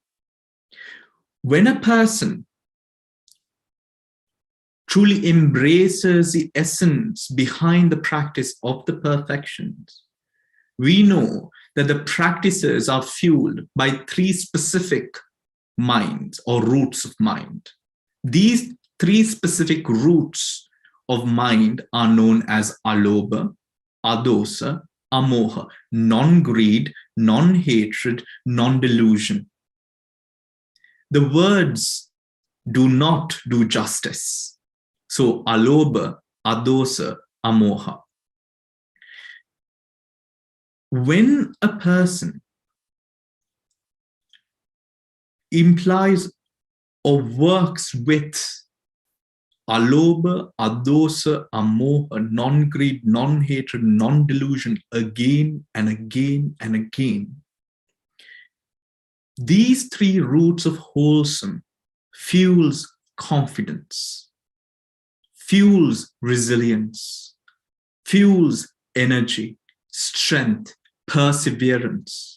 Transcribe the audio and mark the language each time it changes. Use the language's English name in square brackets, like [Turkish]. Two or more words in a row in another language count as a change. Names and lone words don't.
[English] When a person truly embraces the essence behind the practice of the perfections, we know that the practices are fueled by three specific minds or roots of mind. These three specific roots of mind are known as [Pali] alobha, adosa, amoha, [English] non-greed, non-hatred, non-delusion. The words do not do justice. [Pali] So alobha, adosa, amoha. [English] When a person implies or works with [Pali] alobha, adosa, amoha, [English] non-greed, non-hatred, non-delusion again and again and again, these three roots of wholesome fuels confidence, fuels resilience, fuels energy, strength, perseverance.